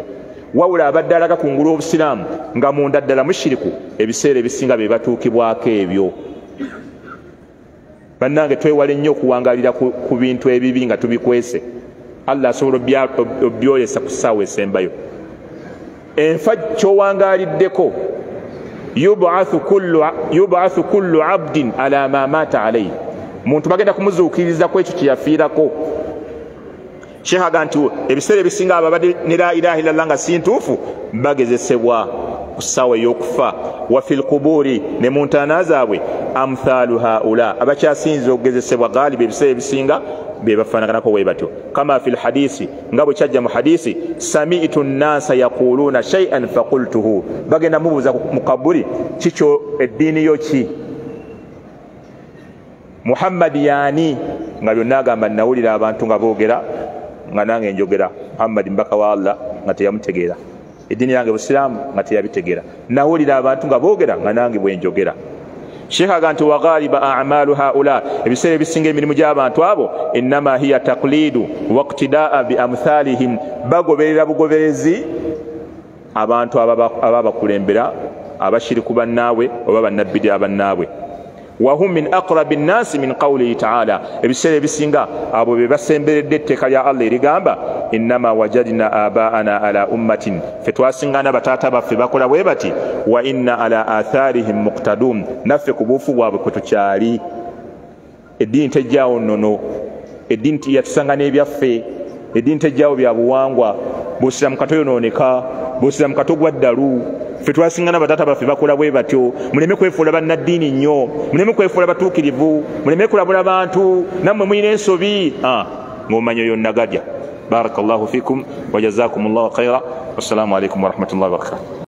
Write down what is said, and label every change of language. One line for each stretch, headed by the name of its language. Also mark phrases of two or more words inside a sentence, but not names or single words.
Ganda: Wabula abadde alaga kungulu obusiraamu nga munda ddala mushiriku, ebiseera ebisinga be batuukibwako ebyo. Bannange twewale nnyo okuwangalira ku bintu ebibi nga tubikwese. Allah asobola obyolesa ku ssaawa esembayo. Enfa ky'owangaliddeko
Arabic: يبعث كل عبد على ما مات عليه.
Ganda: Muntu bagenda kumuzuukiriza ku ekyo kye yafiirako. Sheikh aga nti ebiseera ebisinga ababadde ne
Arabic: لا إله إلا الله
Ganda: nga si ntuufu bagezesebwa ku ssaawa ey'okufa.
Arabic: وفي القبور,
Ganda: ne mu ntaana zaabwe
Arabic: أمثال هؤلاء,
Ganda: abakyasinza okugezesebwa galiba ebiseera ebisinga be bafaanaganako bwe batyo.
Arabic: كما في الحديث,
Ganda: nga bwe kyajja mu hadisi,
Arabic: سمعت الناس يقولون شيئا فقلته,
Ganda: bagenda mubuuza mu kabuli, kikyo eddiini yo ki? Muhammad yaani? Nga byonna agamba nawulira abantu nga boogera nga nange njogera. Muhammad mbaka wa Allah nga teyamutegeera. Eddiini yange busiraamu nga teyabitegeera. Nawulira abantu nga boogera nga nange bwe njogera. Sheikh aga nti
Arabic: وغالبا أعمال هؤلاء,
Ganda: ebiseera ebisinga emirimu gy'abantu abo
Arabic: إنما هي تقليد واقتداء بأمثالهم,
Ganda: bagoberera bugoberezi abantu ababakulembera, abashiriku bannaabwe oba bannabbi abannaabwe.
Arabic: وهم من أقرب الناس من قوله تعالى,
Ganda: ebiseera ebisinga abo be basemberedde etteeka lya Allah erigamba
Arabic: إنا وجدنا آباءنا على أمة,
Ganda: fe twasingana bataata baffe bakola bwe bati,
Arabic: وإنا على آثارهم مقتدون,
Ganda: naffe ku buufu bwabwe kwe tukyali. Eddiini tejjaawo nnono, eddiini yatusanga n'ebyaffe, eddiini tejjaawo bya buwangwa. Busiramu kato yonooneka, busiramu kato gwa ddalu. Fe twasingana bataata baffe bakola bwe batyo. Muleme kwefuula bannaddiini nnyo, muleme kwefuula batuukirivu, muleme kulabula bantu nammwe mulina ensobi ng'omanyi oyo nnagadya.
Arabic: بارك الله فيكم وجزاكم الله خيرا. والسلام عليكم ورحمة الله وبركاته.